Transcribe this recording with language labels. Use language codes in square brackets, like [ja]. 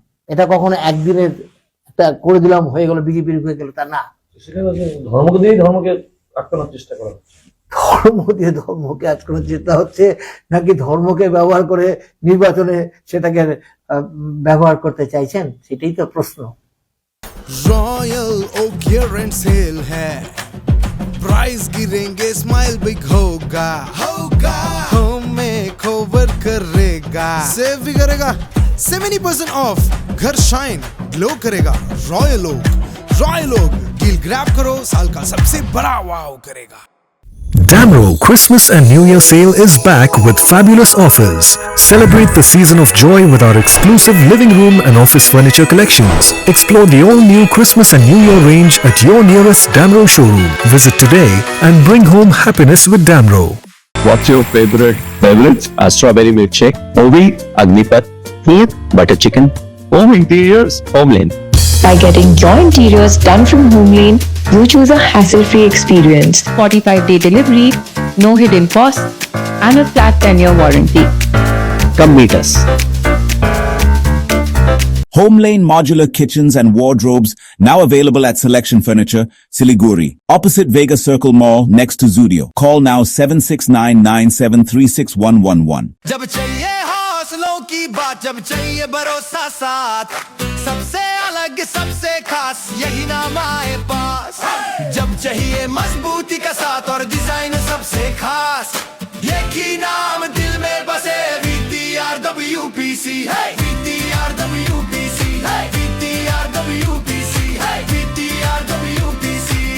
[bn] এটা কখনো একদিনের একটা করে দিলাম হয়ে গেল, বিজেপির হয়ে গেল, তা না। সেখানে ধর্মকে দিয়েই ধর্মকে আটকানোর চেষ্টা করা হচ্ছে। ধর্ম দিয়ে ধর্মকে আটকানোর চেষ্টা হচ্ছে নাকি ধর্মকে ব্যবহার করে নির্বাচনে সেটাকে ব্যবহার করতে চাইছেন? সেটাই তো প্রশ্ন। [hi] रॉयल ओक क्लियरेंस सेल है, प्राइस गिरेंगे, स्माइल बिग होगा, होम में कवर करेगा, सेव भी करेगा, 70% ऑफ, घर शाइन ग्लो करेगा। रॉयल ओक डील ग्रैब करो, साल का सबसे बड़ा वाव करेगा। [en] Damro Christmas and New Year sale is back with fabulous offers. Celebrate the season of joy with our exclusive living room and office furniture collections. Explore the all-new Christmas and New Year range at your nearest Damro showroom. Visit today and bring home happiness with Damro. What's your favorite beverage? Strawberry milkshake. Ovi, Agnipat. Kheer, butter chicken. Home interiors, Homeland. By getting your interiors done from Homelane, you choose a hassle-free experience. 45-day delivery, no hidden costs, and a flat 10-year warranty. Come meet us. Homelane Modular Kitchens and Wardrobes now available at Selection Furniture, Siliguri, opposite Vega Circle Mall next to Zudio. Call now 7699736111. [hi] जब चाहिए हौसलों की बात, जब चाहिए भरोसा साथ, सबसे अलग सबसे खास यही नाम आए पास। जब चाहिए मजबूती का साथ और डिजाइन सबसे खास, एक ही नाम दिल में बसे, VTRWPC है, VTRWPC है, VTRWPC है, VTRWPC।